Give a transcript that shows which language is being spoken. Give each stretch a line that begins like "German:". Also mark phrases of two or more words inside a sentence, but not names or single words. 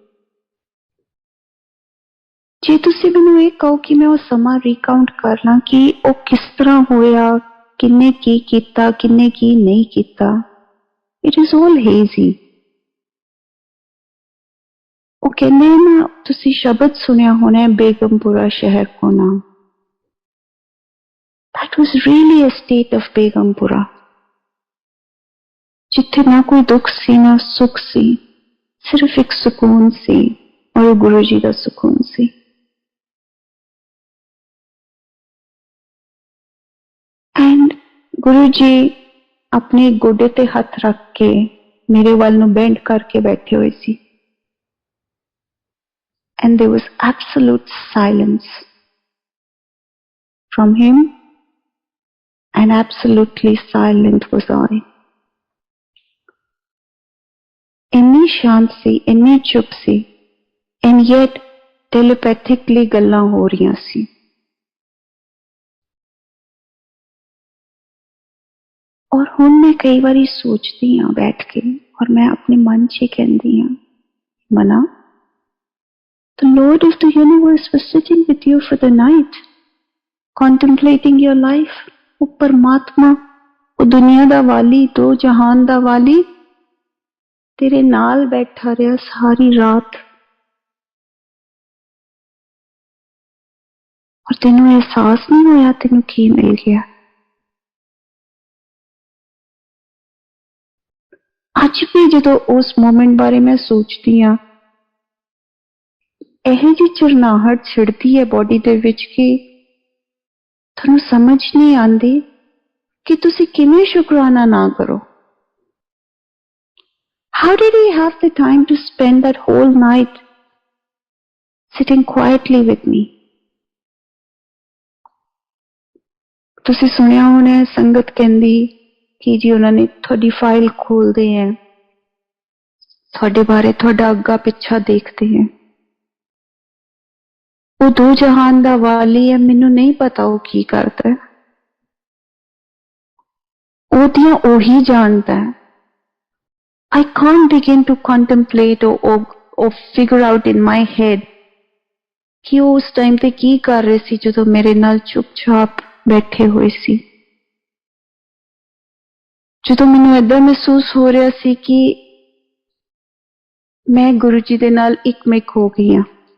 Punjabi: ਜੇ ਤੁਸੀਂ ਮੈਨੂੰ ਇਹ ਕਹੋ ਕਿ ਮੈਂ ਉਹ ਸਮਾਂ ਰੀਕਾਊਂਟ ਕਰ ਲਾਂ ਕਿ ਉਹ ਕਿਸ ਤਰ੍ਹਾਂ ਹੋਇਆ, ਕਿੰਨੇ ਕੀ ਕੀਤਾ, ਕਿੰਨੇ ਕੀ ਨਹੀਂ ਕੀਤਾ,
English: it is all hazy.
Punjabi: ਉਹ ਕਹਿੰਦੇ ਨਾ, ਤੁਸੀਂ ਸ਼ਬਦ ਸੁਣਿਆ ਹੋਣਾ, ਬੇਗਮਪੁਰਾ ਸ਼ਹਿਰ ਕੋ ਨਾਮ।
English: That was really a state of
Punjabi: ਬੇਗਮਪੁਰਾ, ਜਿੱਥੇ ਨਾ ਕੋਈ ਦੁੱਖ ਸੀ ਨਾ ਸੁੱਖ ਸੀ, ਸਿਰਫ਼ ਇੱਕ ਸੁਕੂਨ ਸੀ ਔਰ ਵੋ ਗੁਰੂ ਜੀ ਕਾ ਸੁਕੂਨ ਸੀ। ਐਂਡ ਗੁਰੂ ਜੀ ਅਪਣੇ ਗੋਡੇ ਤੇ ਹੱਥ ਰੱਖ ਕੇ ਮੇਰੇ ਵਾਲ ਨੂੰ ਬੈਂਡ ਕਰਕੇ ਬੈਠੇ ਹੋਏ ਸੀ।
English: And there was absolute silence from him, and absolutely silent was I.
Punjabi: ਇੰਨੀ ਸ਼ਾਂਤ ਸੀ, ਇੰਨੀ ਚੁੱਪ ਸੀ,
English: and yet telepathically
Punjabi: ਗੱਲਾਂ ਹੋ ਰਹੀਆਂ ਸੀ। ਔਰ ਹੁਣ ਮੈਂ ਕਈ ਬਾਰੀ ਸੋਚਦੀ ਹਾਂ ਬੈਠ ਕੇ, ਔਰ ਮੈਂ ਅਪਣੇ ਮਨ ਚ ਹੀ ਕਹਿੰਦੀ ਹਾਂ, ਮਨਾ,
English: the Lord of the universe was sitting with you for the night, contemplating your life.
Punjabi: ਵੋ ਪਰਮਾਤਮਾ, ਵੋ ਦੁਨੀਆ ਦਾ ਵਾਲੀ, ਦੋ ਜਹਾਨ ਦਾ ਵਾਲੀ ਤੇਰੇ ਨਾਲ ਬੈਠਾ ਰਿਹਾ ਸਾਰੀ ਰਾਤ, ਔਰ ਤੈਨੂੰ ਅਹਿਸਾਸ ਨਹੀਂ ਹੋਇਆ ਤੈਨੂੰ ਕੀ ਮਿਲ ਗਿਆ। ਅੱਜ ਭੀ ਜੋ ਉਸ ਮੋਮੈਂਟ ਬਾਰੇ ਮੈਂ ਸੋਚਦੀ ਹਾਂ, ਯਹ ਜੀ ਚਿਰਨਾਹਟ ਛਿੜਦੀ ਹੈ ਬਾਡੀ ਦੇ ਵਿਚ ਕਿ ਤੁਹਾਨੂੰ ਸਮਝ ਨਹੀਂ ਆਉਂਦੀ ਕਿ ਤੁਸੀਂ ਕਿਵੇਂ ਸ਼ੁਕਰਾਨਾ ਨਾ ਕਰੋ।
English: How did he have the time to spend that whole night sitting quietly with me?
Punjabi: ਤੁਸੀਂ ਸੁਣਿਆ ਹੋਣਾ ਸੰਗਤ ਕਹਿੰਦੀ ਕਿ ਜੀ ਉਨ੍ਹਾਂਨੇ ਥੋੜ੍ਹੀ ਫਾਈਲ ਖੋਲ੍ਹਤੇ ਹੈਂ, ਥੋੜ੍ਹੇ ਬਾਰੇ ਥੋੜ੍ਹਾ ਅੱਗਾ ਪਿੱਛਾ ਦੇਖਤੇ ਹੈਂ। ਵੋ ਦੋ ਜਹਾਨ ਦਾ ਵਾਲੀ ਹੈ, ਮੈਨੂੰ ਨਹੀਂ ਪਤਾ ਵੋ ਕੀ ਕਰਤਾ ਹੈ, ਓਦੀਆਂ ਓਹੀ ਜਾਣਦਾ ਹੈ।
English: I can't begin to contemplate or figure out in my head
Punjabi: ਕਿ ਵੋ ਉਸ ਟਾਈਮ ਪੇ ਕੀ ਕਰ ਰਹੇ ਸੀ ਜੋ ਮੇਰੇ ਨਾਲ ਚੁੱਪਚਾਪ ਬੈਠੇ ਹੋਏ ਸੀ। ਜੋ ਮੈਨੂੰ ਐਦਾਂ ਮਹਿਸੂਸ ਹੋ ਰਿਹਾ ਸੀ ਕਿ ਮੈਂ ਗੁਰੂ ਜੀ ਦੇ ਨਾਲ ਇੱਕਮਿੱਕ ਹੋ ਗਈ ਹਾਂ।